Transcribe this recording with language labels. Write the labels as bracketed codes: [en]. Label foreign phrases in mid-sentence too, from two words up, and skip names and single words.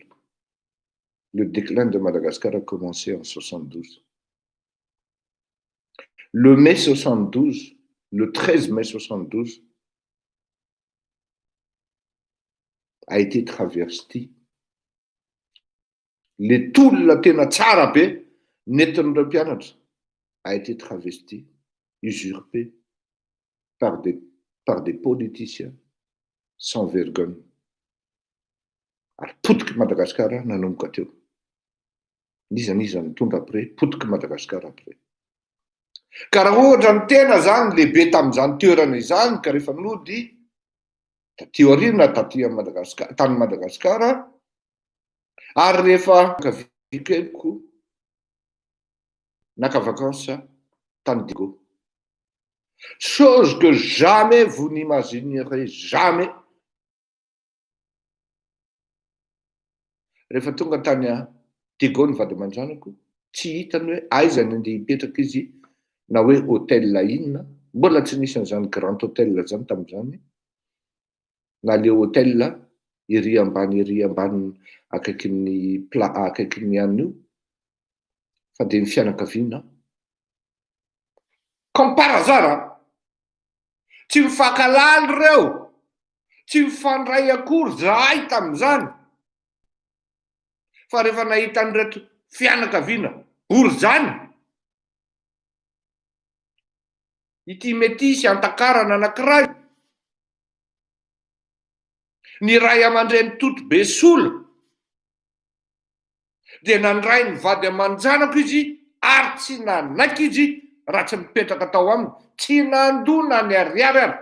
[fr] Le déclin de Madagascar a commencé en 72. Le 13 mai 72, a été travesti. Les [mg] tolona tena tsara be nentin'ireo mpianatra [fr] a été travesti, usurpé par des politiciens sans vergogne. [mg] Ary potiky Madagasikara nanomboka teo. Nizaniza nitondra après, potiky Madagasikara après. Ka raha ohatra ny tena zany lehibe tamin'izany toerana izany, ka rehefa nody taty aoriana tany Madagasikara, ary rehefa kavikelyko naka vacances tany Digo. [fr] Chose que jamais vous n'imaginerez jamais. [mg] Rehefa tonga tany Digo ny vady aman-janako, tsy hitany hoe aiza ny andeha hipetraka izy, na hoe hôtel inona, mbola tsy nisy an'izany [fr] grand hôtel [mg] zany tamin'izany, na [fr] le hôtel [mg] ery ambany akaikin'ny any io, fa de ny fianakaviana. [fr] Comme par hasard, [mg] tsy mifankalaly reo, tsy mifandray akory zahay tamin'izany. Fa rehefa nahita an'ireto fianakaviana ory zany, ity metisy antakarana anankiray, ny ray aman-dreny toto be sola, de nandray ny vady aman-janako izy, ary tsy nanaiky izy raha tsy mipetraka tao aminy, tsy nandona ny ariary ary.